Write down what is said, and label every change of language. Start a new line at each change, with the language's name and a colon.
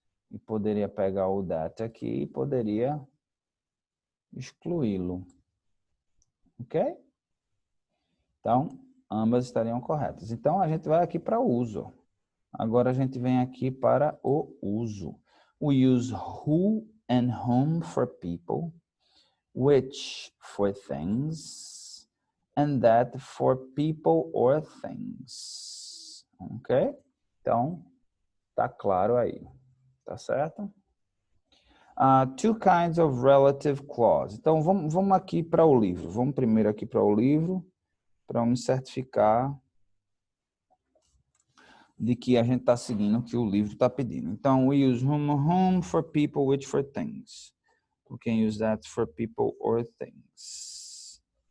Portuguese: E poderia pegar o that aqui e poderia excluí-lo. Ok? Então, ambas estariam corretas. Então, a gente vai aqui para o uso. Agora, a gente vem aqui para o uso.
English: We use who and whom for people, which for things, and that for people or things.
Portuguese: Ok? Então, tá claro aí. Tá certo?
English: Two kinds of relative clause.
Portuguese: Então, vamos aqui para o livro. Vamos primeiro aqui para o livro, para me certificar de que a gente está seguindo o que o livro está pedindo. Então,
English: we use whom for people, which for things. We can use that for people or things.